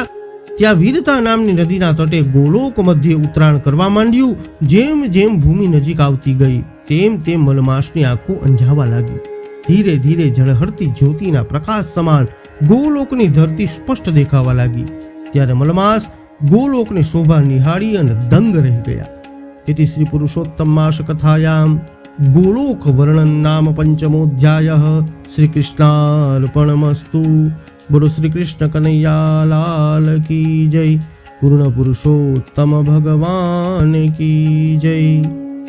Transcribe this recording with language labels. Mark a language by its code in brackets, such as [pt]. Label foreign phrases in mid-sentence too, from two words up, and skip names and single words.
[gu] ત્યાં વીરતા નામની નદીના તટે ગોલોક મધ્યે ઉતરાણ કરવા માંડ્યું. જેમ જેમ ભૂમિ નજીક આવતી ગઈ તેમ તેમ મલમાસની આંખો અંજાવા લાગી. ધીરે ધીરે ઝળહળતી જ્યોતિના પ્રકાશ સમાન ગોલોકની ધરતી સ્પષ્ટ દેખાવા લાગી. ત્યારે મલમાસ ગોલોકની શોભા નિહાળી અને દંગ રહી ગયા. [sa] इति श्री पुरुषोत्तम मास कथायां गोलोक वर्णन नाम पंचमोऽध्यायः श्री कृष्णार्पणमस्तु। [hi] बोलो श्री कृष्ण कन्हैया लाल की जय। पूर्ण पुरुषोत्तम भगवान की जय।